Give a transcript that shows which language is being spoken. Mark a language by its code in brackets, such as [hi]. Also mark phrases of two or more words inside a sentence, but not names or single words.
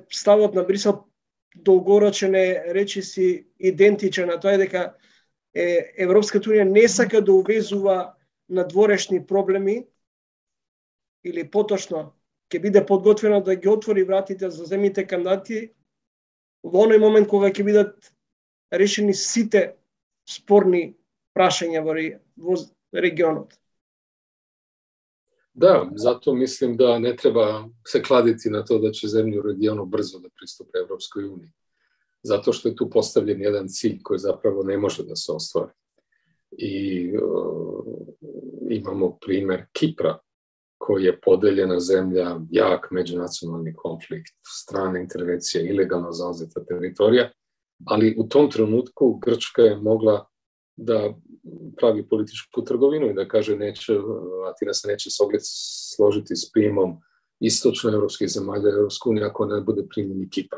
[mk] ставот на Брисел долгорочен е речиси идентичен, а тоа е дека Европската унија не сака да увезува надворешни проблеми или поточно ќе биде подготвена да ги отвори вратите за земјите кандидати во оној момент кога ќе бидат решени сите спорни прашања во регионот. [sr] Da, zato mislim da ne treba se kladiti na to da će zemlje u regionu brzo da pristupe Evropskoj uniji. Zato što je tu postavljen jedan cilj koji zapravo ne može da se ostvari. I imamo primer Kipra, koji je podeljena zemlja, jak međunacionalni konflikt, strana intervencija, ilegalno zauzeta teritorija, ali u tom trenutku Grčka je mogla da pravi političku trgovinu i da kaže Atina se neće složiti s prijemom istočnoevropskih zemalja Evropske unije ako ne bude primljeni Kipar.